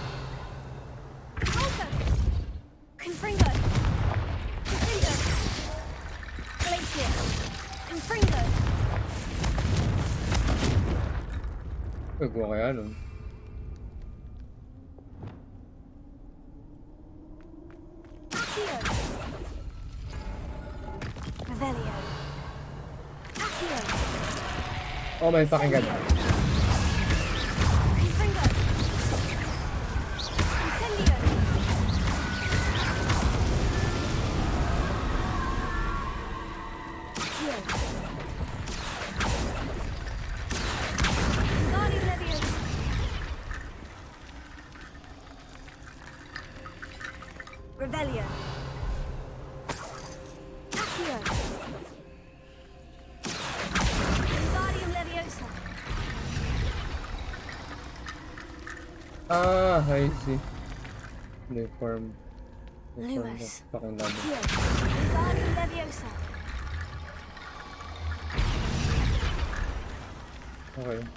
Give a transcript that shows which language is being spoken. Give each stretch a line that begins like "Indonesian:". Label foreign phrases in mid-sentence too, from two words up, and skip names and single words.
English: Confringo. Confringo. Glacier. Confringo.
Filipino: Gagawa kaya nun.
English: Accio. Revelio. Accio. Oh my fucking god. Confringo. Incendio. Accio. Guardian Leviosa. Revelio. Accio. Guardian Leviosa. Ah, I see. Uniform. Lumos. Fucking labo. Guardian Leviosa. Okay.